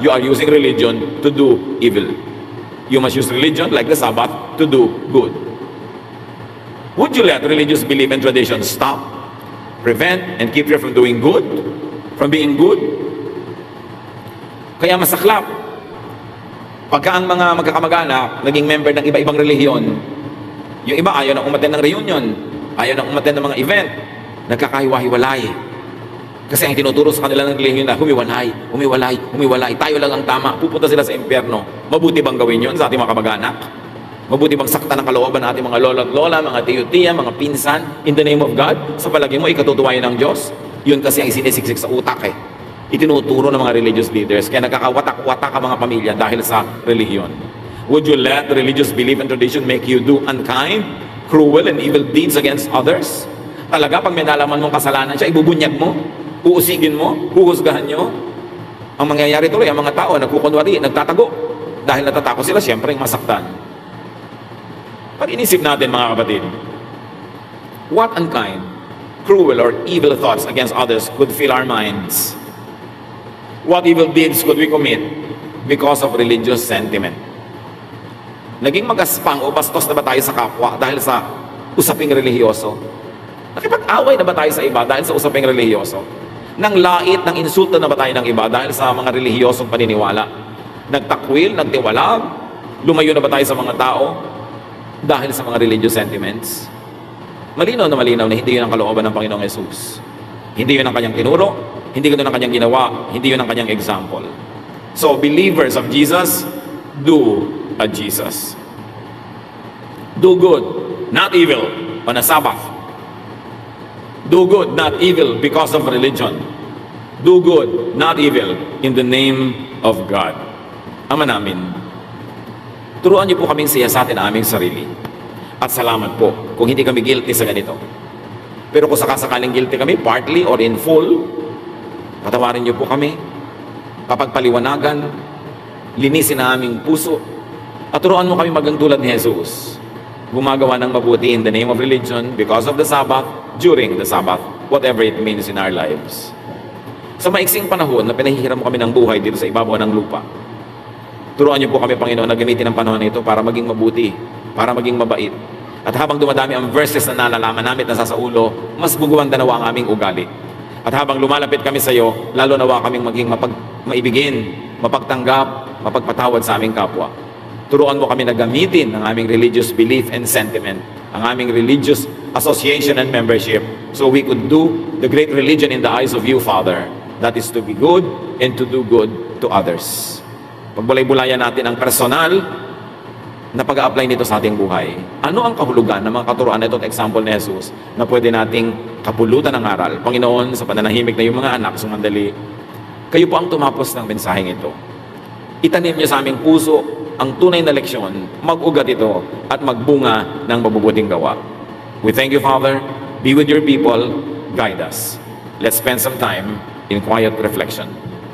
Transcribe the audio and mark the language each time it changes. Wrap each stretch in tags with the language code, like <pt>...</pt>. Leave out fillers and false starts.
<en>You are using religion to do evil. You must use religion like the Sabbath to do good. Would you let religious belief and tradition stop, prevent, and keep you from doing good? From being good?</en> <tl>Kaya masaklap, pagka ang mga magkakamag-anak naging member ng iba-ibang relihiyon, yung iba ayaw nang umattend ng reunion, ayaw nang umattend ng mga event, nagkakahiwa-hiwalay. Kasi ang tinuturo sa kanila ng relihiyon na humiwalay, humiwalay, humiwalay. Tayo lang ang tama. Pupunta sila sa impyerno. Mabuti bang gawin yun sa ating mga kamag-anak? Mabuti bang sakta ng kalooban ng ating mga lola at lola, mga tiyo-tiya, mga pinsan,</tl> <en>in the name of God?</en> <tl>Sa palagay mo, ikatutuwayan ng Diyos? Yun kasi ang sinisiksik sa utak eh. Itinuturo ng mga religious leaders. Kaya nagkakawatak-watak ang mga pamilya dahil sa relihiyon.</tl> <en>Would you let religious belief and tradition make you do unkind, cruel, and evil deeds against others?</en> <tl>Talaga, pag may nalaman mong kasalanan siya, ibubunyag mo? Uusigin mo? Huhusgahan nyo? Ang mangyayari tuloy, ang mga tao nagkukunwari, nagtatago. Dahil natatakot sila, siyempre masaktan. Pag inisip natin mga kapatid,</tl> <en>what unkind, cruel, or evil thoughts against others could fill our minds? What evil deeds could we commit because of religious sentiment?</en> <tl>Naging magaspang o bastos na ba tayo sa kapwa dahil sa usaping relihiyoso? Nakipag-away na ba tayo sa iba dahil sa usaping relihiyoso? Nang lait, ng insulto na ba tayo ng iba dahil sa mga relihiyosong paniniwala? Nagtakwil, nagtiwalag, lumayo na ba tayo sa mga tao dahil sa mga religious sentiments? Malinaw na hindi yun ang kalooban ng Panginoong Jesus. Hindi yun ang kanyang tinuro, hindi yun ang kanyang ginawa, hindi yun ang kanyang example.</tl> <en>So, believers of Jesus, do a Jesus. Do good, not evil, on a Sabbath. Do good, not evil because of religion. Do good, not evil, in the name of God.</en> <tl>Ama namin, turuan niyo po kaming siyasatin ang aming sarili. At salamat po kung hindi kami guilty sa ganito. Pero kung sakasakaling guilty kami,</tl> <en>partly or in full,</en> <tl>patawarin niyo po kami. Kapagpaliwanagan, linisin ang aming puso, at turuan mo kami magang tulad ni Jesus. Gumagawa ng mabuti</tl> <en>in the name of religion, because of the Sabbath, during the Sabbath, whatever it means in our lives.</en> <tl>Sa maiksing panahon na pinahihiram mo kami ng buhay dito sa ibabaw ng lupa, turuan niyo po kami, Panginoon, na gamitin ang panahon na ito para maging mabuti, para maging mabait. At habang dumadami ang verses na nalalaman namin na sa ulo, mas bugawang danawa ang aming ugali. At habang lumalapit kami sa iyo, lalo nawa kaming maging maibigin, mapagtanggap, mapagpatawad sa aming kapwa. Turuan mo kami na gamitin ang aming</tl> <en>religious belief and sentiment,</en> <tl>ang aming</tl> <en>religious association and membership, so we could do the great religion in the eyes of you, Father. That is to be good and to do good to others.</en> <tl>Pagbulay-bulayan natin ang personal na pag-a-apply nito sa ating buhay. Ano ang kahulugan ng mga katuruan na ito at example ni Jesus na pwede nating kapulutan ng aral? Panginoon, sa pananahimik na yung mga anak, sumandali, kayo po ang tumapos ng mensaheng ito. Itanim niyo sa aming puso ang tunay na leksyon, mag-ugat ito at magbunga ng mabubuting gawa.</tl> <en>We thank you, Father. Be with your people. Guide us. Let's spend some time in quiet reflection.</en>